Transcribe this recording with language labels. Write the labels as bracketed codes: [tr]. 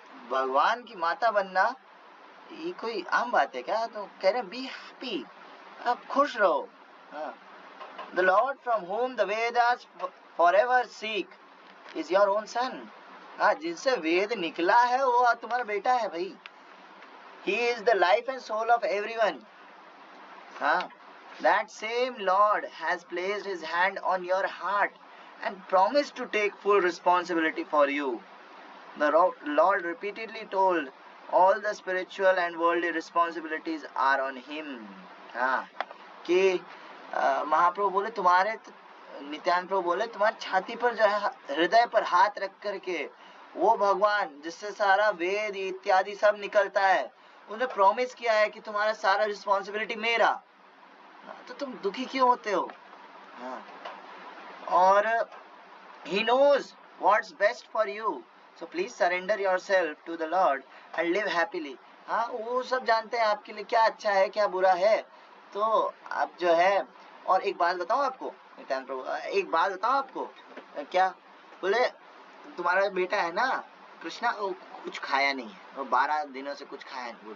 [hi] भगवान की माता बनना ये कोई आम बात है क्या. तो कह रहे हैं [en] be happy, [hi] आप खुश रहो. [en] हाँ, the Lord from whom the Vedas forever seek is your own son. [hi] हाँ, जिनसे वेद निकला है वो तुम्हारा बेटा है भाई. [en] He is the life and soul of everyone. That same Lord has placed his hand on your heart and promised to take full responsibility for you. The Lord repeatedly told all the spiritual and worldly responsibilities are on him. [hi] कि महाप्रभु बोले तुम्हारे, नित्यानंद प्रभु बोले तुम्हारी छाती पर जो है हृदय पर हाथ रख करके वो भगवान जिससे सारा वेद इत्यादि सब निकलता है उन्हें प्रॉमिस किया है कि तुम्हारा सारा रिस्पॉन्सिबिलिटी मेरा. तो तुम दुखी क्यों होते हो. [en] और he knows what's best for you, so please surrender yourself to the Lord and live happily. [hi] हाँ, वो सब जानते हैं आपके लिए क्या अच्छा है क्या बुरा है. तो आप जो है, और एक बात बताऊं आपको नित्यानंद प्रभु, एक बात बताऊं आपको. क्या बोले, तुम्हारा बेटा है ना कृष्णा, वो कुछ खाया नहीं है, वो 12 दिनों से कुछ खाया नहीं.